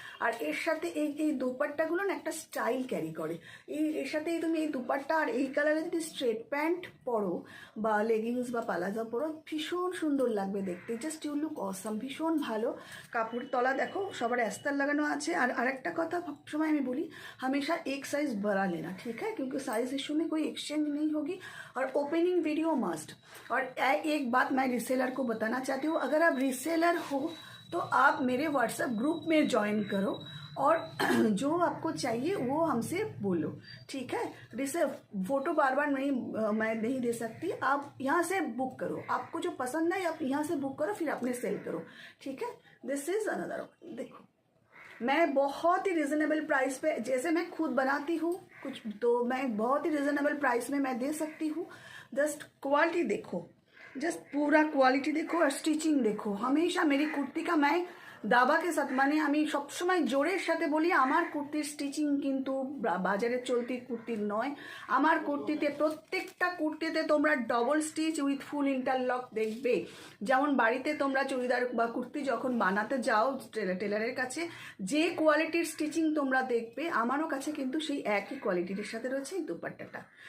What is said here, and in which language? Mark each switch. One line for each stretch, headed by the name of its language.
Bangla: আর এর সাথে এই দুপাট্টাগুলো না একটা স্টাইল ক্যারি করে। এর সাথে তুমি এই দুপাট্টা আর এই কালারের যদি স্ট্রেট প্যান্ট পরো বা লেগিংস বা পালাজা পরো, ভীষণ সুন্দর লাগবে দেখতে।
English: Just you look awesome.
Bangla: ভীষণ ভালো কাপড়। তলা দেখো সবার অ্যাস্তার লাগানো আছে। আর আরেকটা কথা সবসময় আমি বলি,
Hindi: हमेशा एक साइज बड़ा लेना, ठीक है, क्योंकि साइज इशू में कोई एक्सचेंज नहीं होगी। और ओपनिंग वीडियो मस्ट। और एक बात मैं रीसेलर को बताना चाहती हूँ, अगर आप रीसेलर हो तो आप मेरे व्हाट्सएप ग्रुप में ज्वाइन करो और जो आपको चाहिए वो हमसे बोलो, ठीक है। जैसे फ़ोटो बार मैं नहीं दे सकती, आप यहाँ से बुक करो। आपको जो पसंद है आप यहाँ से बुक करो, फिर अपने सेल करो, ठीक है।
English: This is another.
Hindi: देखो मैं बहुत ही रिजनेबल प्राइस पे, जैसे मैं खुद बनाती हूँ कुछ, तो मैं बहुत ही रिजनेबल प्राइस में मैं दे सकती हूँ। जस्ट क्वालिटी देखो, जस्ट पूरा क्वालिटी देखो और स्टिचिंग देखो। हमेशा मेरी कुर्ती का मैं
Bangla: দাবা কে সাথ, মানে আমি সবসময় জোরের সাথে বলি, আমার কুর্তির স্টিচিং কিন্তু বাজারে চলতি কুর্তির নয়। আমার কুর্তিতে প্রত্যেকটা কুর্তিতে তোমরা double stitch with full interlock দেখবে। যেমন বাড়িতে তোমরা চুড়িদার বা কুর্তি যখন বানাতে যাও টেলারের কাছে যে কোয়ালিটির স্টিচিং তোমরা দেখবে, আমারও কাছে কিন্তু সেই একই কোয়ালিটির সাথে রয়েছে এই দুপাট্টাটা।